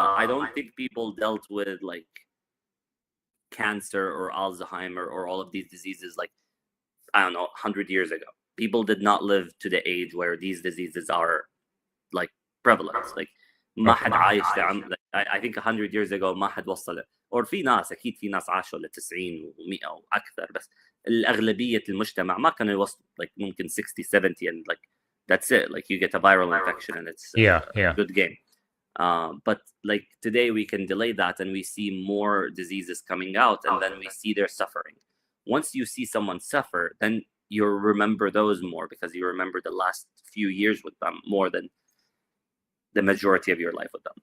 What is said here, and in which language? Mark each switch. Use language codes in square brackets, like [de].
[en] I don't think people dealt with like cancer or Alzheimer or all of these diseases like, I don't know, 100 years ago. People did not live to the age where these diseases are like prevalent. [ar] Like ما حد عايش [en] I think [ar] 100 years ago ما حد وصل، or في ناس اكيد في ناس عاشوا ل 90 و100 واكثر، بس الاغلبيه المجتمع ما كانوا يوصلوا like ممكن 60 70 [en] and like that's it, like you get a viral infection and it's Yeah. a good game. But like today we can delay that and we see more diseases coming out, and then we see their suffering. Once you see someone suffer, then you remember those more because you remember the last few years with them more than the majority of your life with them.